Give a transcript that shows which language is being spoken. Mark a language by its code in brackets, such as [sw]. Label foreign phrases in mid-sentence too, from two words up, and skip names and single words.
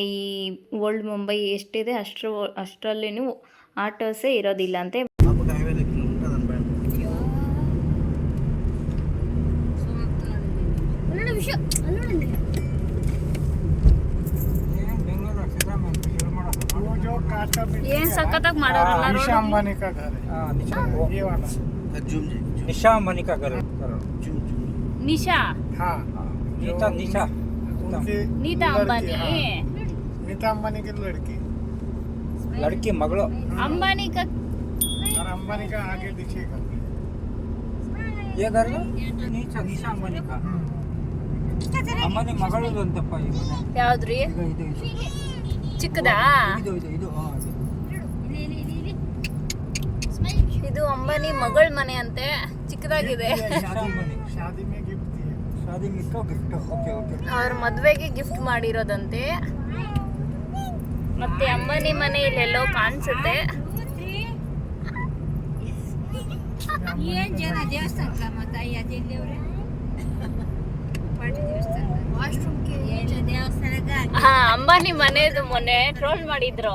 [kn] ಈ ಓಲ್ಡ್ ಮುಂಬೈ ಎಷ್ಟಿದೆ ಅಷ್ಟರಲ್ಲಿನೂ ಆಟೋಸೇ ಇರೋದಿಲ್ಲ ಅಂತೆ. ಏನ್ ಸಖತ್ತಾಗಿ ಮಾಡೋರಲ್ಲ. [hi] निशा अंबानी का घर है, ये वाला निशा अंबानी का घर है। [kn] ನಿಶಾ [hi] हाँ, निशा [kn] ನೀತಾ ಅಂಬಾನಿ. [hi] नीता अंबानी की लड़की मगलो, अंबानी का और अंबानी का आगे दिखेगा ये घर [kn] ನಿಶಾ ಅಂಬಾನಿ का ಅಂಬಾನಿ ಮಗಳು ಅಂತಪ್ಪ. ಯಾವ್ದ್ರಿ? ಚಿಕ್ಕದಾ? ಇದು ಅಂಬಾನಿ ಮಗಳ ಮನೆ ಅಂತೆ, ಚಿಕ್ಕದಾಗಿದೆ. [hi] शादी में गिफ्ट दिए, [kn] ಅವ್ರ ಮದ್ವೆಗೆ ಗಿಫ್ಟ್ ಮಾಡಿರೋದಂತೆ. ಮತ್ತೆ ಅಂಬಾನಿ ಮನೆ ಇಲ್ಲೆಲ್ಲೋ ಕಾಣಿಸುತ್ತೆ. ಹಾ, ಅಂಬಾನಿ ಮನೆದು ಮೊನ್ನೆ ಟ್ರೋಲ್ ಮಾಡಿದ್ರು.